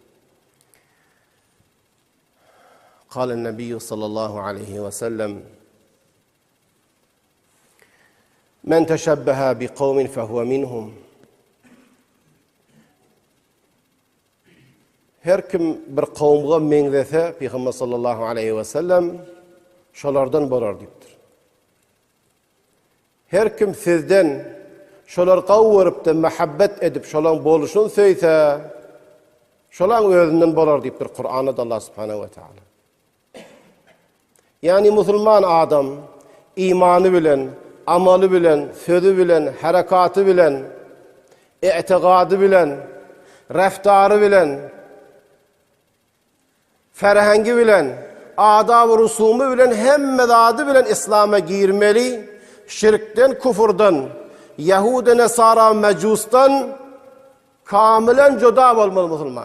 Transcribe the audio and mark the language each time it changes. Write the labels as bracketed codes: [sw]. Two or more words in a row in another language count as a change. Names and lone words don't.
[ar] قال النبي صلى الله عليه وسلم: من تشبه بقوم فهو منهم. [tk] Her kim bir kavmga meňzese, Peygamber [ar] صلى الله عليه وسلم [tk] şolardan bolar dipdir. Her kim sizden şolar gawryp da muhabbet edip şolan boluşun söýse, şolan özünden bolar dipdir Kur'an'da [ar] الله سبحانه وتعالى. [tk] Yani musulman adam imanı bilen, amalı bilen, sözü bilen, harekatı bilen, i'tiqadı bilen, raftarı bilen, ferhengi bilen, adab-ı rusumu bilen, hemme adı bilen İslam'a girmeli, şirkten, kufurdan, Yahudi, Nesara, Mecustan kamilen joda bolmaly musulman.